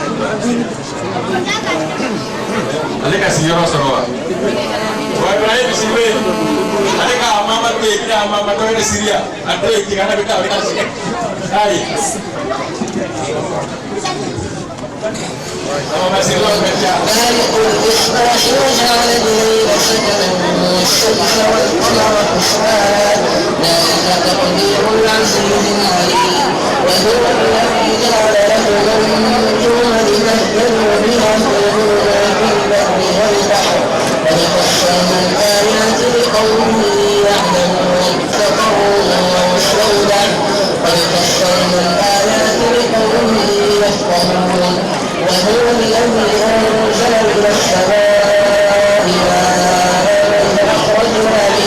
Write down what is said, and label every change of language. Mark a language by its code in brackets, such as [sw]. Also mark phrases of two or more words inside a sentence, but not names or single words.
[bm] Ale ka sigiyɔrɔ sɔrɔ wa? Wa Ibrahim Sidibé ale ka mama to yen n'a mama to yen Syria a to yen tigana bɛ taa ale ka sigi. Ayi. Mama Syria bɛ taa. [ar] وهو الذي جعل لكم النجوم لتهتدوا بها في البر والبحر قد فصلنا الآيات لقوم يعلمون اتقوا واشهدوا قد فصلنا الآيات لقوم يفقهون وهو الذي أنزل من السماء ماء فأخرجنا